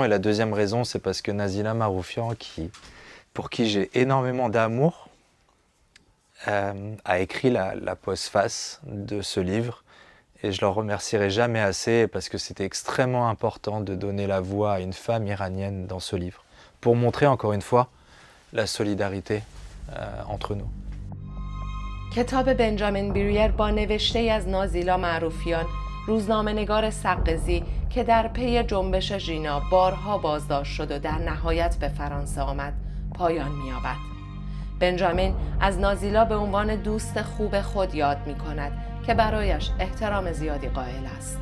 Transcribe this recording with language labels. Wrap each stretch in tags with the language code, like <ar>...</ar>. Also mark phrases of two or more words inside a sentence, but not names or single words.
<fr>Et la deuxième raison, c'est parce que Nazila Maroufian, pour qui j'ai énormément d'amour, a écrit la postface de ce livre. Et je ne le remercierai jamais assez parce que c'était extrêmement important de donner la voix à une femme iranienne dans ce livre. Pour montrer encore une fois la solidarité entre nous.</fr> <fa>کتاب بنجامین بریر با نوشته از نازیلا معروفیان، روزنامه‌نگار سقزی که در پی جنبش ژینا بارها بازداشت شد و در نهایت به فرانسه آمد پایان می‌یابد. بنجامین از نازیلا به عنوان دوست خوب خود یاد می‌کند که برایش احترام زیادی قائل است.</fa>